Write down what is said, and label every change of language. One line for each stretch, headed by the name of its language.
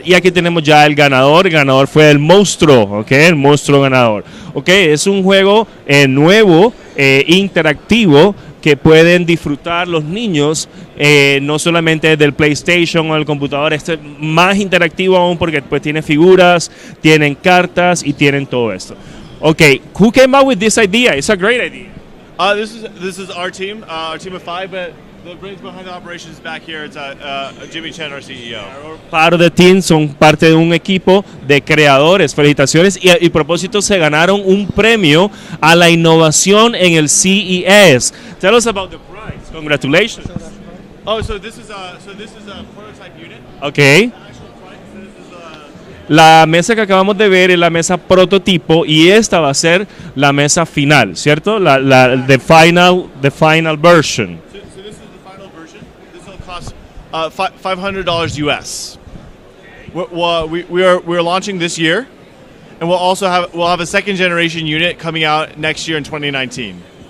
Spanish: Y aquí tenemos ya el ganador. El ganador fue el monstruo, ¿ok? El monstruo ganador. ¿Ok? Es un juego nuevo, interactivo, que pueden disfrutar los niños, no solamente del PlayStation o del computador. Este es más interactivo aún porque pues tiene figuras, tienen cartas y tienen todo esto.
English: Okay, who came up with this idea? It's a great idea. This is our team of 5, but the brains behind the operation is back here. It's Jimmy Chen, our CEO. Part of the team,
Spanish: son parte de un equipo de creadores. Felicitaciones y propósito se ganaron un premio a la innovación en el CES.
English: Tell us about the prize. Congratulations. Oh, so this is a prototype unit. Okay. The actual prize, this is
Spanish: La mesa que acabamos de ver es la mesa prototipo y esta va a ser la mesa final, ¿cierto?
English: The final version. So this is the final version. This will cost $500 US. We're launching this year, and we'll have a second generation unit coming out next year in 2019.